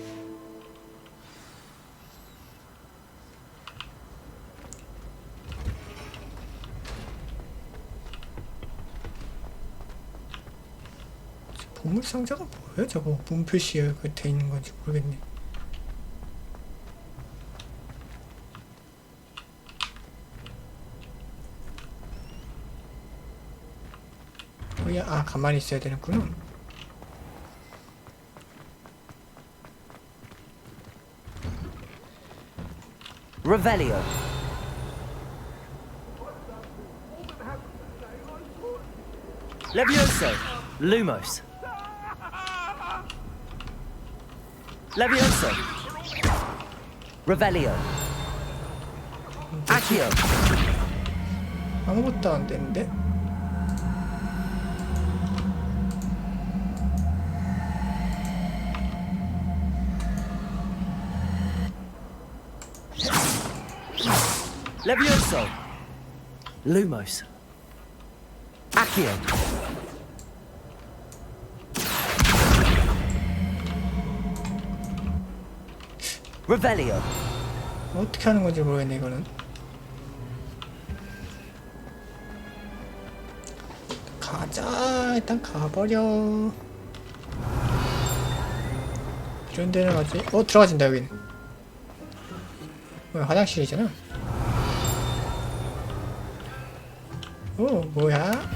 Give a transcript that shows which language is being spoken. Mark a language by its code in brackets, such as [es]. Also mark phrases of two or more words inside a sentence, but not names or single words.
[ko] 보물 상자가 뭐예요? 저거 문 표시에 돼 있는 건지 모르겠네. 뭐야? 아, 가만히 있어야 되는구나. [la] Revelio. Levioso. Lumos. Levioso. Revelio. Accio. [ko] 아무것도 안 되는데? [la] Levioso. Lumos. Accio. Revelio. [ko] 어떻게 하는 건지 모르겠네, 이거는. 가자, 일단 가버려. 이런 데는 아직, 들어가진다, 여긴. 뭐야, 화장실이잖아. 뭐야?